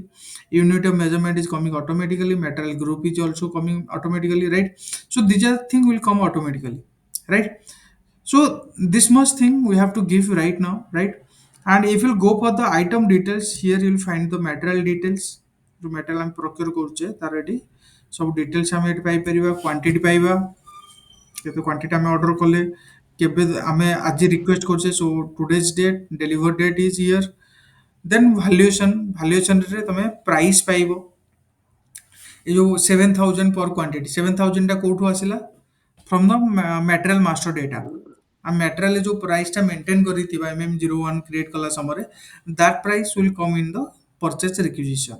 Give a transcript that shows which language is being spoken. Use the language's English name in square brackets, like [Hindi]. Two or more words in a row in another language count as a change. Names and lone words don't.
[English] Unit of measurement is coming automatically. Material group is also coming automatically, right? So these are things will come automatically, right? So this much thing we have to give right now, right? And if you go for the item details, here you will find the material details. The material I'm procure [Odia] କରୁଛେ ତାର ଏଠି ସବୁ details ଆମେ ଏଠି ପାଇପାରିବା quantity ପାଇବା କେତେ କ୍ୱାଣ୍ଟିଟି ଆମେ ଅର୍ଡର କଲେ କେବେ ଆମେ ଆଜି ରିକ୍ୱେଷ୍ଟ କରୁଛେ [English] so today's date deliver date is year then [Odia] ଭାଲ୍ୟୁଏସନରେ ତମେ ପ୍ରାଇସ୍ ପାଇବ ଏ ଯୋଉ 7000 ପର କ୍ୱାଣ୍ଟିଟି 7000 ଟା କୋଉଠୁ ଆସିଲା [English] from the material master data [Odia] ଆମେ ମ୍ୟାଟେରିଆଲ ଯୋଉ ପ୍ରାଇସଟା ମେଣ୍ଟେନ୍ କରିଥିବା MM01 କ୍ରିଏଟ୍ କଲା ସମୟରେ [English] that price will come in the purchase requisition